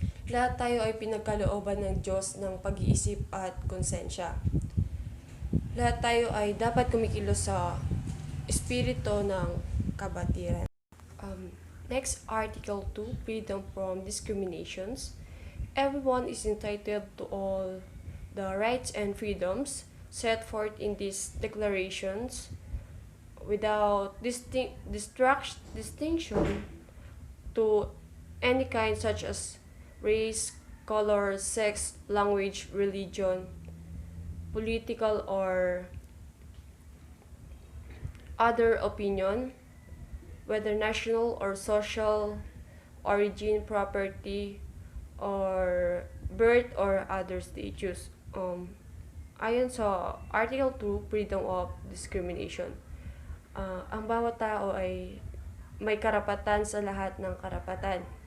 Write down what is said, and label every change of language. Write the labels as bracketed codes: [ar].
[tl] Lahat tayo ay pinagkalooban ng Diyos ng pag-iisip at konsensya. Lahat tayo ay dapat kumikilos sa espiritu ng kabatiran. [en] Next, Article 2, Freedom from Discriminations. Everyone is entitled to all the rights and freedoms set forth in these declarations without distinction to any kind such as race, color, sex, language, religion, political or other opinion, whether national or social origin, property, or birth or other status. [tl] Ayon sa Article 2, Freedom of Discrimination, ang bawat tao ay may karapatan sa lahat ng karapatan.